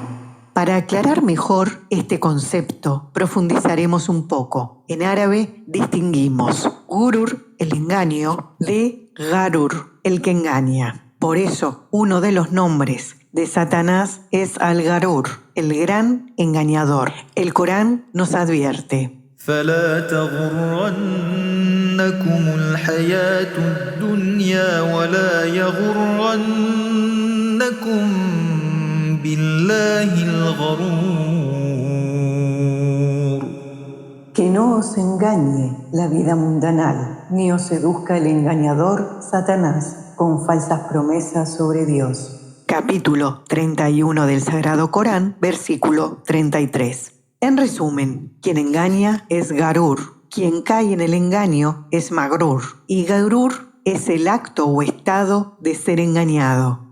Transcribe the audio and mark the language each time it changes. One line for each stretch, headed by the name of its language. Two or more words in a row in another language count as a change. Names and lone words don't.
Spanish: Para aclarar mejor este concepto, profundizaremos un poco. En árabe distinguimos gurur, el engaño, de garur, el que engaña. Por eso, uno de los nombres de Satanás es Al-Garur, el gran engañador. El Corán nos advierte:
Arabic: فلا تغرنكم الحياة الدنيا ولا يغرنكم بالله الغرور.
Spanish: Que no os engañe la vida mundanal, ni os seduzca el engañador Satanás con falsas promesas sobre Dios. Capítulo 31 del Sagrado Corán, versículo 33. En resumen, quien engaña es Garur, quien cae en el engaño es Magrur, y Garur es el acto o estado de ser engañado.